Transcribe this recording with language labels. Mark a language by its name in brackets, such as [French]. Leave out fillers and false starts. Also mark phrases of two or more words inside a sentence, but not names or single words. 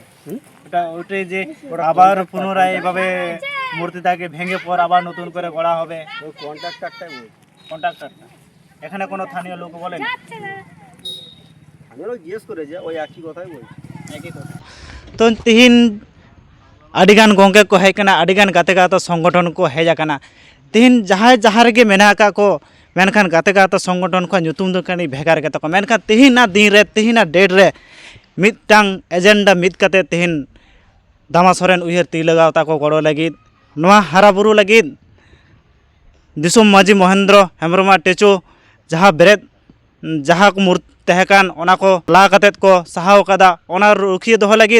[Bangla] ওটাই যে আবার পুনরায় এভাবে মূর্তিটাকে ভেঙে পর আবার নতুন করে গড়া হবে, ওই কন্ট্রাক্টারটাই বলছে। কন্ট্রাক্টরটা এখানে কোনো স্থানীয় লোক বলেন? আমি ওরা জিজ্ঞেস করেছে, ওই একই কথাই বলছে। একই কথা। তো [Santali] তিহিন আᱹᱰᱤᱜᱟᱱ ᱜᱚᱝᱠᱮ ᱠᱚ ᱦᱮᱡ ᱠᱟᱱᱟ, ᱟᱹᱰᱤᱜᱟᱱ ᱜᱟᱛᱮ ᱜᱟᱶᱛᱟ ᱥᱚᱝᱜᱚᱴᱷᱚᱱ ᱠᱚ ᱦᱮᱡ ᱟᱠᱟᱱᱟ। ᱛᱤᱦᱤᱧ ᱡᱟᱦᱟᱸ ᱨᱮᱜᱮ ᱢᱮᱱᱟᱜ ᱟᱠᱟᱫ ᱠᱚ, ᱢᱮᱱᱠᱷᱟᱱ ᱜᱟᱛᱮ ᱜᱟᱶᱛᱟ ᱥᱚᱝᱜᱚᱴᱷᱚᱱ ᱠᱚᱣᱟᱜ ᱧᱩᱛᱩᱢ ᱫᱚ ᱠᱟᱹᱴᱤᱡ ᱵᱷᱮᱜᱟᱨ ᱜᱮᱛᱟ ᱠᱚᱣᱟ। ᱢᱮᱱᱠᱷᱟᱱ ᱛᱤᱦᱤᱧᱟᱜ ᱫᱤᱱ ᱨᱮ, ᱛᱤᱦᱤᱧᱟᱜ ᱰᱮᱴ ᱨᱮ ᱢᱤᱫᱴᱟᱝ ᱮᱡᱮᱱᱰᱟ ᱢᱤᱫ ᱠᱟᱛᱮ ᱛᱤᱦᱤᱧ ᱫᱟᱢᱟ ᱥᱚᱨᱮᱱ ᱩᱭᱦᱟᱹᱨ ᱛᱤᱨᱞᱟᱹ ᱜᱟᱶᱛᱟ ᱠᱚ ᱜᱚᱲᱚ ᱞᱟᱹᱜᱤᱫ, ᱱᱚᱣᱟ ᱦᱟᱨᱟᱵᱩᱨᱩ ᱞᱟᱹᱜᱤᱫ ᱫᱤᱥᱚᱢ ᱢᱟᱺᱡᱷᱤ ᱢᱚᱦᱮᱱᱫᱨᱚ ᱦᱮᱢᱵᱨᱚᱢᱟᱜ ᱴᱮᱪᱳ ᱡᱟᱦᱟᱸ ᱵᱮᱨᱮᱫ ᱡᱟᱦᱟᱸ ᱠᱚ ᱢᱩᱨᱛᱤ ᱛᱟᱦᱮᱸ ᱠᱟᱱ ᱚᱱᱟ ᱠᱚ ᱞᱟ ᱠᱟᱛᱮᱫ ᱠᱚ ᱥᱟᱦᱟᱣ ᱠᱟᱫᱟ, ᱚᱱᱟ ᱨᱩᱠᱷᱤᱭᱟᱹ ᱫᱚᱦᱚ ᱞᱟᱹᱜᱤᱫ।